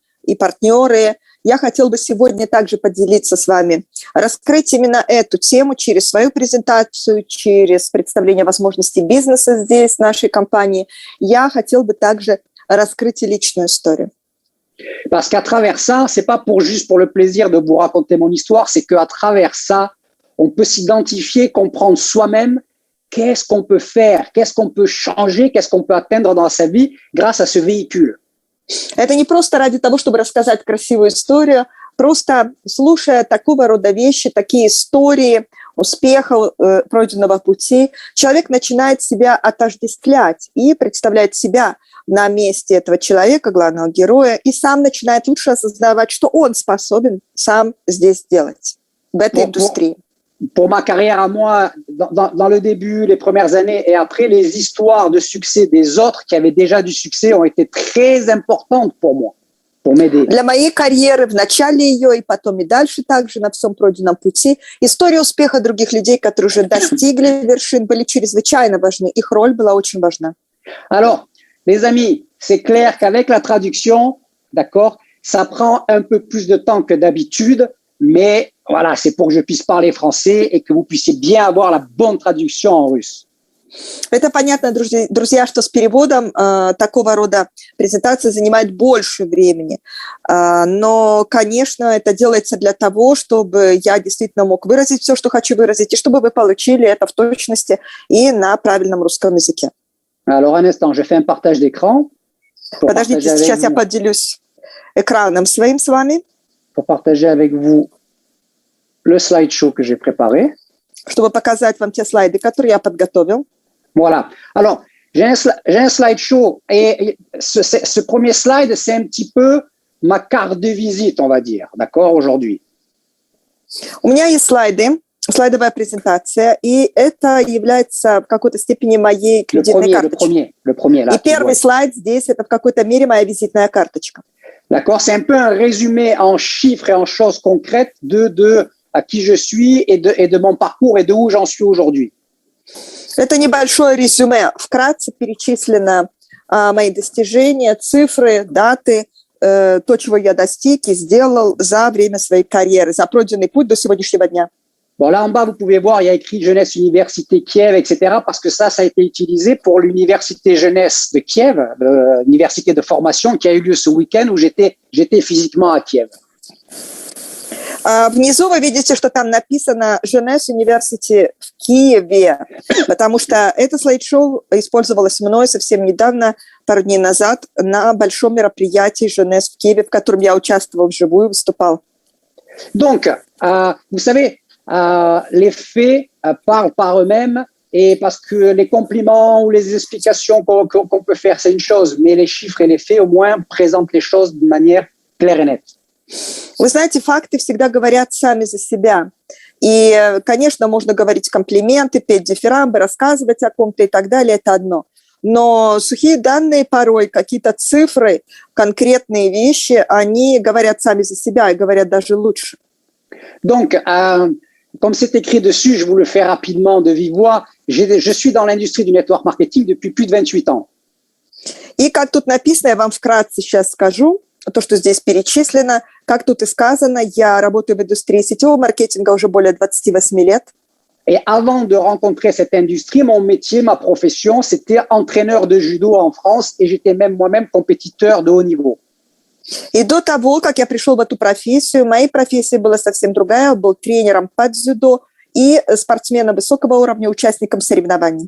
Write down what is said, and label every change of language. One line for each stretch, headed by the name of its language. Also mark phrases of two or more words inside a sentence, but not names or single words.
Russian: и партнеры. Я хотела бы сегодня также поделиться с вами, раскрыть именно эту тему через свою презентацию, через представление возможностей бизнеса здесь, в нашей компании. Я хотела бы также раскрыть и личную историю.
French: Parce qu'à travers ça, c'est pas juste pour le plaisir de vous raconter mon histoire, c'est qu'à travers ça, on peut s'identifier, comprendre soi-même qu'est-ce qu'on peut faire, qu'est-ce qu'on peut changer, qu'est-ce qu'on peut atteindre dans sa vie grâce à ce véhicule.
Russian: Это не просто ради того, чтобы рассказать красивую историю, просто слушая такого рода вещи, такие истории успеха, пройденного пути, человек начинает себя отождествлять и представляет себя на месте этого человека, главного героя, и сам начинает лучше осознавать, что он способен сам здесь сделать, в этой индустрии.
French: Pour ma carrière à moi, dans le début, les premières années et après, les histoires de succès des autres qui avaient déjà du succès ont été très importantes pour moi, pour m'aider.
Russian: Для моей карьеры, в начале ее и потом и дальше также на всем пройденном пути, история успеха других людей, которые уже достигли вершин, были чрезвычайно важны. Их роль была очень важна.
French: Alors, les amis, c'est clair qu'avec la traduction, d'accord, ça prend un peu plus de temps que d'habitude, mais voilà, c'est pour que je puisse parler français et que vous puissiez bien avoir la bonne traduction en russe.
Russian: Это понятно, друзья, что с переводом такого рода презентация занимает больше времени. Но, конечно, это делается для того, чтобы я действительно мог выразить все, что хочу выразить, и чтобы вы получили это в точности и на правильном русском языке.
French: Alors, un instant, je fais un partage d'écran.
Russian: Подождите, сейчас я поделюсь экраном своим с вами.
French: Pour partager avec vous le slideshow que j'ai préparé.
Russian: Чтобы показать вам те слайды, которые я подготовил.
French: Voilà. Alors, j'ai un slideshow et ce premier slide, c'est un petit peu ma carte de visite, on va dire, d'accord, aujourd'hui.
Russian: У меня есть слайды, слайдовая презентация, и это является в какой-то степени моей кредитной карточкой.
French: Le premier, là.
Russian: И первый слайд здесь, это в какой-то мере моя визитная карточка.
French: D'accord, c'est un peu un résumé en chiffres et en choses concrètes de à qui je suis et de mon parcours et de où j'en suis aujourd'hui.
Russian: Это небольшое резюме. Вкратце перечислены мои достижения, цифры, даты, то, чего я достиг и сделал за время своей карьеры, за пройденный путь до сегодняшнего дня.
French: Bon, là en bas, vous pouvez voir, il y a écrit Jeunesse Université Kiev, etc. Parce que ça a été utilisé pour l'Université Jeunesse de Kiev, l'université de formation qui a eu lieu ce week-end où j'étais physiquement à Kiev.
Russian: Внизу вы видите, что там написано Jeunesse University в Киеве, потому что это слайд-шоу использовалось мной совсем недавно, пару дней назад, на большом мероприятии Jeunesse в Киеве, в котором я участвовал вживую, выступал.
French: Donc, vous savez, les faits parlent par eux-mêmes et parce que les compliments ou les explications qu'on peut faire, c'est une chose, mais les chiffres et les faits, au moins, présentent les choses de manière claire et nette.
Russian: Вы знаете, факты всегда говорят сами за себя. И, конечно, можно говорить комплименты, петь дифирамбы, рассказывать о ком-то и так далее, это одно. Но сухие данные порой, какие-то цифры, конкретные вещи, они говорят сами за себя и говорят даже лучше.
French: Donc, comme c'est écrit dessus, je vous le fais rapidement de vive voix. Je suis dans l'industrie du
English: network marketing
French: depuis plus de 28 ans.
Russian: И как тут написано, я вам вкратце сейчас скажу, то, что здесь перечислено, как тут и сказано, я работаю в индустрии сетевого маркетинга уже более 28 лет.
French: Et avant de rencontrer cette industrie, mon métier, ma profession, c'était entraîneur de judo en France et j'étais même moi-même compétiteur de haut niveau.
Russian: И до того, как я пришел в эту профессию, моей профессия была совсем другая. Я был тренером по дзюдо и спортсменом высокого уровня, участником соревнований.